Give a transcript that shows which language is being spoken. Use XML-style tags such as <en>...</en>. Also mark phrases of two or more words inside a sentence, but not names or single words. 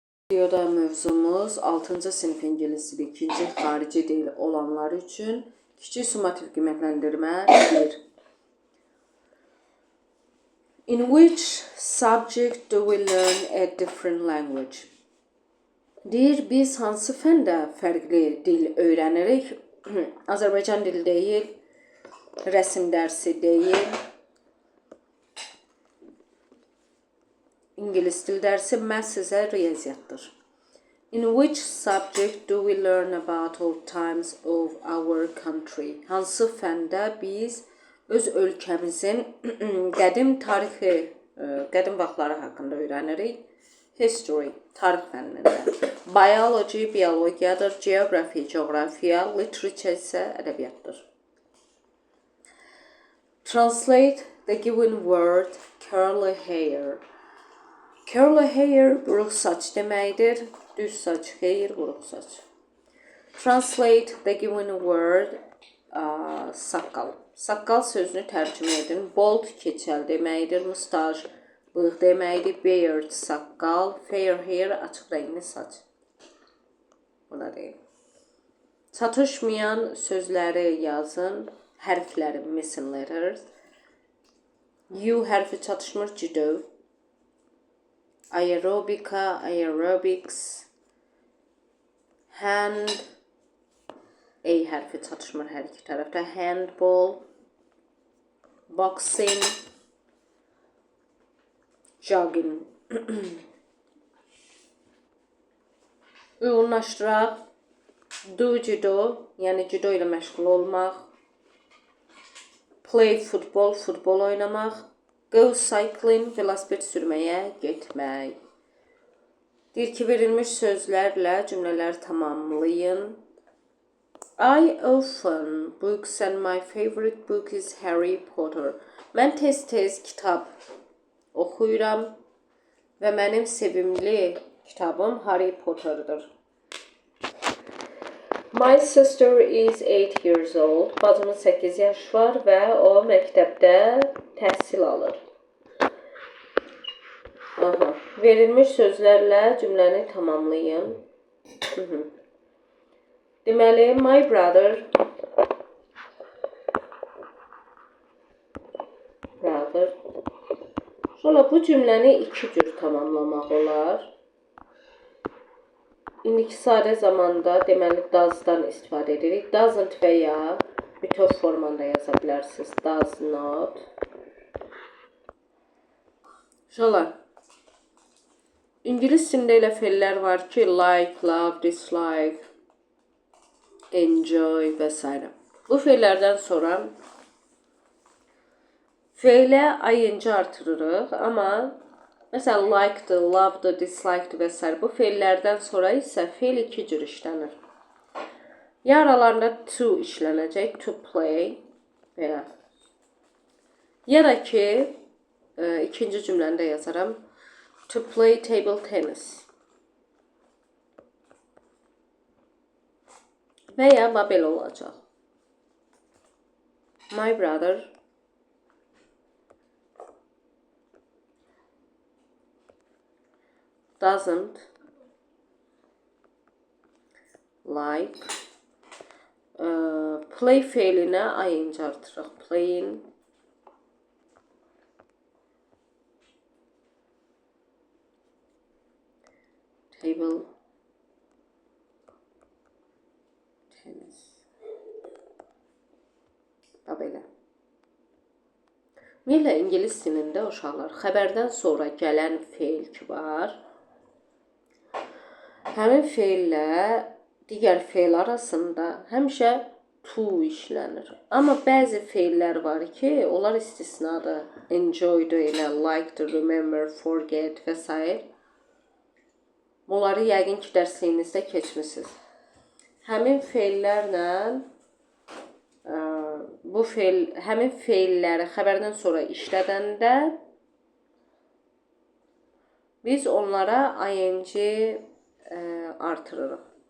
<az>Videoda mövzumuz 6-cı sinif ingilis dili 2-ci xarici dil olanlar üçün kiçik summativ qiymətləndirmə 1.</az> <en>In which subject do we learn a different language?</en> <az>Deyir, biz hansı fəndə fərqli dil öyrənirik? Azərbaycan dili deyil, rəsm dərsi deyil, İngilis dil dərsi, məhz sizə riyaziyyatdır.</az> <en>In which subject do we learn about old times of our country?</en> <az>Hansı fəndə biz öz ölkəmizin qədim tarixi, qədim vaxtları haqqında öyrənirik? History, tarix fənnində. Biology, biologiyadır. Geography, coğrafiya. Literature isə ədəbiyyatdır.</az> <en>Translate the given word curly hair. Curly hair</en> <az>buruq saç deməkdir. Düz saç, xeyir, buruq saç.</az> <en>Translate the given word saqqal.</en> <az>Saqqal sözünü tərcümə edin. Bald keçəl deməkdir. Mustache, bığ deməkdir. Beard, saqqal.</az> <en>Fair hair,</en> <az>açıq rəngli saç. Buna deyil. Çatışmayan sözləri yazın. Hərfləri,</az> <en>missing letters.</en> <az>U hərfi çatışmır, judo. Aerobika, aerobics. Hand, A hərfi çatışmır hər iki tərəfdə.</az> <en>Handball, boxing, jogging.</en> <az>Uyğunlaşdıraq.</az> <en>Do judo,</en> <az>yəni judo ilə məşğul olmaq.</az> <en>Play football,</en> <az>futbol oynamaq.</az> <en>Go cycling,</en> <az>velosiped sürməyə getmək. Deyir ki, verilmiş sözlərlə cümlələri tamamlayın.</az> <en>I often books and my favorite book is Harry Potter.</en> <az>Mən tez-tez kitab oxuyuram və mənim sevimli kitabım Harry Potter'dır.</az> <en>My sister is 8 years old.</en> <az>Bacımın 8 yaş var və o məktəbdə təhsil alır. Verilmiş sözlərlə cümləni tamamlayın. Deməli,</az> <en>my brother</en> <az>Sonra bu cümləni iki cür tamamlamaq olar. İndiki sadə zamanda deməli does-dan istifadə edirik. Doesn't və ya bütöv formanda yaza bilərsiniz.</az> <en>Does not. Şolar.</en> <az>İngilis dilində elə fe'llər var ki,</az> <en>like, love, dislike, enjoy və s.</en> <az>Bu fe'llərdən sonra fe'lə ing artırırıq, amma məsələn, like-dı, love-dı, dislike-dı və s. Bu fe'llərdən sonra isə fe'l iki cür işlənir. Ya aralarında to işlənəcək,</az> <en>to play,</en> <az>belə. Ya da ki, ikinci cümləndə yazaram,</az> <en>to play table tennis.</en> <az>Və ya belə olacaq.</az> <en>My brother doesn't like play</en> <az>fe'linə ing artırıq.</az> <en>Playing table tennis.</en> <az>Belə. Ümumiyyətlə, İngilis dilində uşaqlar xəbərdən sonra gələn fe'l ki var. Həmin fe'llə digər fe'l arasında həmişə to işlənir. Amma bəzi fe'llər var ki, onlar istisnadır. Enjoy-dur, elə like-dur, remember, forget və s. Bunları yəqin ki, dərsliyinizdə keçmişsiniz. Həmin fe'llərlə həmin fe'lləri xəbərdən sonra işlədəndə biz onlara ing artırırıq.</az>